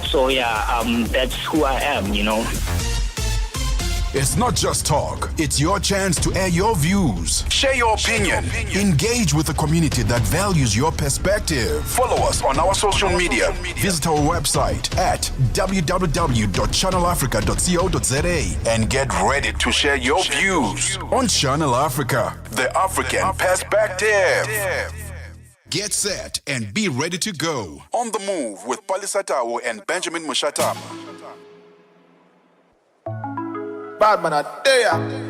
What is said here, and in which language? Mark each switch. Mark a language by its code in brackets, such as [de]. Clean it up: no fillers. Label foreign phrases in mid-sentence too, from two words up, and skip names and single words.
[en] So that's who I am, you know. It's not just talk. It's your chance to air your views, share your opinion, engage with the community that values your perspective. Follow us on our social media. Visit our website at www.channelafrica.co.za and get ready to share your views on Channel Africa, the African perspective. Get set and be ready to go. On the Move with Palesa and Benjamin Mushatama. Bad man, I dare ya.